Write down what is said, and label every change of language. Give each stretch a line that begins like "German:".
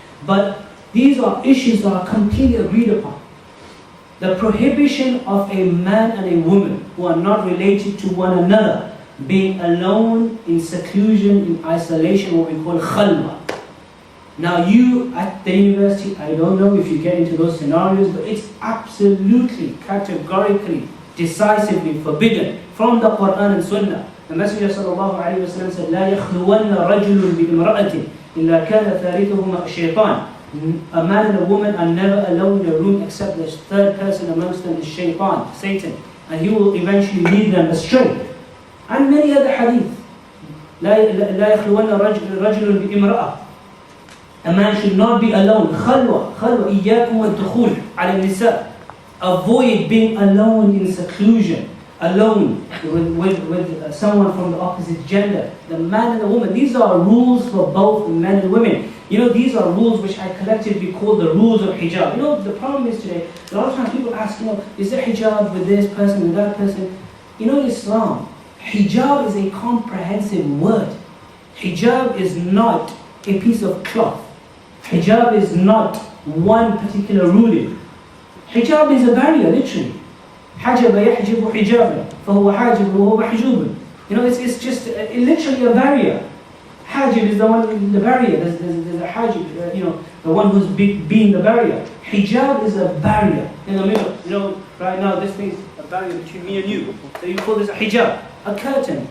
English: But these are issues that are completely agreed upon. The prohibition of a man and a woman who are not related to one another being alone in seclusion, in isolation, what we call khalwa. Now you at the university, I don't know if you get into those scenarios, but it's absolutely, categorically, decisively forbidden from the Quran and Sunnah.
Arabic: The Messenger sallallahu alayhi wa sallam said, لا يخلون رجل بامرأة إلا كان ثالثهما الشيطان.
English: A man and a woman are never alone in a room except the third person amongst them is shaitan, Satan, and he will eventually lead them astray. And many other hadith.
Arabic: لا يخلون رجل بامرأة.
English: A man should not be alone.
Arabic: خلوة إياكم والدخول على النساء.
English: Avoid being alone in seclusion, alone with someone from the opposite gender, the man and the woman. These are rules for both men and women. These are rules which I collectively call the rules of hijab. The problem is today, a lot of times people ask, is there hijab with this person, with that person? In Islam, hijab is a comprehensive word. Hijab is not a piece of cloth. Hijab is not one particular ruling. Hijab is a barrier, literally.
Arabic: حجب يحجب حجابا فهو حاجب وهو محجوب.
English: It's just literally a barrier. Hajib is the one, the barrier. There's a hajib, the one who's being the barrier. Hijab is a barrier in the middle. Right now, this thing's a barrier between me and you. So you call this a hijab, a curtain.